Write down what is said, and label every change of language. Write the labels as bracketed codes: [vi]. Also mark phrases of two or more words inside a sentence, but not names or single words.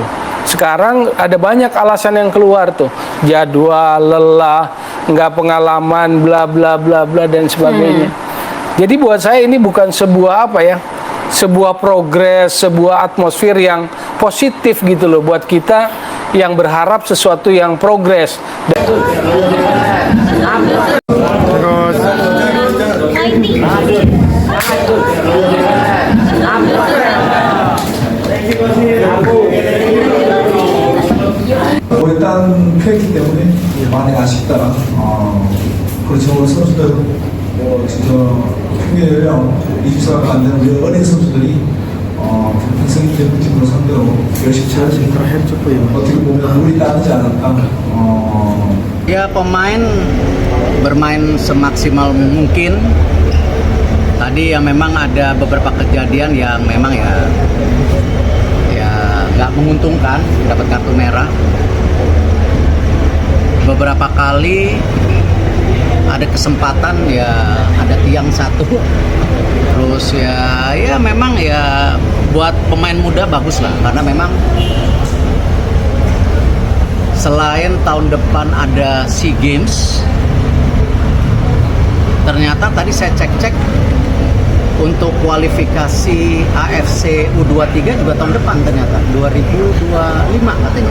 [id] Sekarang ada banyak alasan yang keluar tuh, jadwal, lelah, nggak pengalaman, bla bla bla bla dan sebagainya. Jadi buat saya ini bukan sebuah sebuah progres, sebuah atmosfer yang positif gitu loh buat kita yang berharap sesuatu yang progres. [ko] 일단 패했기 때문에 많이 아쉽다. 그렇죠. 우리 선수들 진짜 평균 연령 24가 안 되는 우리 어린 선수들이 평생 대표팀으로 상대로 열심히 잘하시니까 어떻게 보면 우리 따르지 않았다. [id] Ya pemain bermain semaksimal mungkin. Tadi ya memang ada beberapa kejadian yang memang ya nggak menguntungkan, dapat kartu merah. Beberapa kali ada kesempatan ya ada tiang satu, terus ya memang ya buat pemain muda bagus lah, karena memang selain tahun depan ada SEA Games, ternyata tadi saya cek untuk kualifikasi AFC U23 juga tahun depan ternyata 2025 katanya.